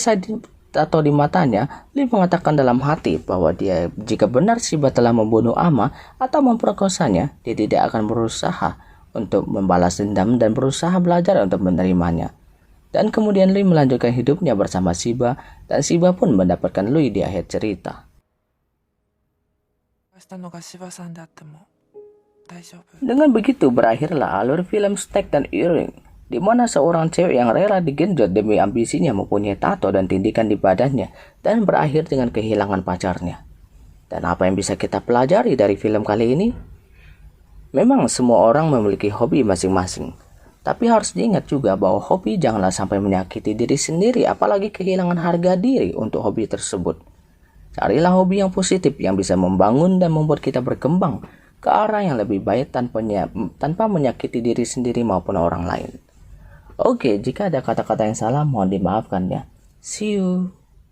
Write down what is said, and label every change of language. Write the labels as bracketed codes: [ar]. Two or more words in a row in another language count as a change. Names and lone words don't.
[id] Ketika selesai tato di matanya, Lee mengatakan dalam hati bahwa jika benar Shiba telah membunuh Ama atau memperkosanya, dia tidak akan berusaha untuk membalas dendam dan berusaha belajar untuk menerimanya. Dan kemudian Lee melanjutkan hidupnya bersama Shiba, dan Shiba pun mendapatkan Lee di akhir cerita. [ja] したのが柴さんであっても大丈夫。 [id] Dengan begitu berakhirlah alur film Stack dan Earring, di mana seorang cewek yang rela digenjot demi ambisinya mempunyai tato dan tindikan di badannya, dan berakhir dengan kehilangan pacarnya. Dan apa yang bisa kita pelajari dari film kali ini? Memang semua orang memiliki hobi masing-masing, tapi harus diingat juga bahwa hobi janganlah sampai menyakiti diri sendiri, apalagi kehilangan harga diri untuk hobi tersebut. Carilah hobi yang positif yang bisa membangun dan membuat kita berkembang ke arah yang lebih baik tanpa menyakiti diri sendiri maupun orang lain. Oke, jika ada kata-kata yang salah mohon dimaafkan ya. [en] See you.